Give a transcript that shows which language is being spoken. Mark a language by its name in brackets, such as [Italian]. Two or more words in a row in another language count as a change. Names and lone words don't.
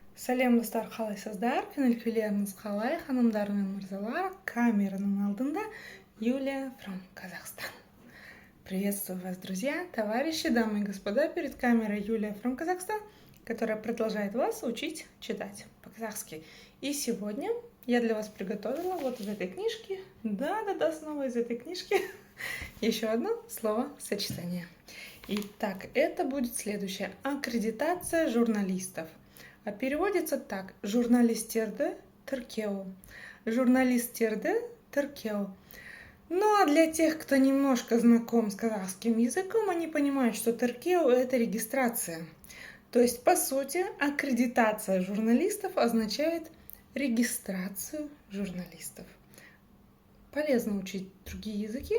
[Kazakh] Сәлем достар, қалайсыздар? Көңіл-күйлеріңіз қалай? Ханымдар мен мырзалар, камераның алдында Юлия from Казахстан. [Russian] Приветствую вас, друзья, товарищи, дамы и господа, перед камерой Юлия from Казахстан, которая продолжает вас учить читать по-казахски. И сегодня я для вас приготовила вот из этой книжки, да-да-да, снова из этой книжки, еще одно словосочетание. Итак, это будет следующее. Аккредитация журналистов. А переводится так. [Kazakh] Журналистерді тіркеу. Журналистерді тіркеу. [Russian] Ну а для тех, кто немножко знаком с казахским языком, они понимают, что тіркеу – это регистрация. То есть, по сути, аккредитация журналистов означает регистрацию журналистов. Полезно учить другие языки.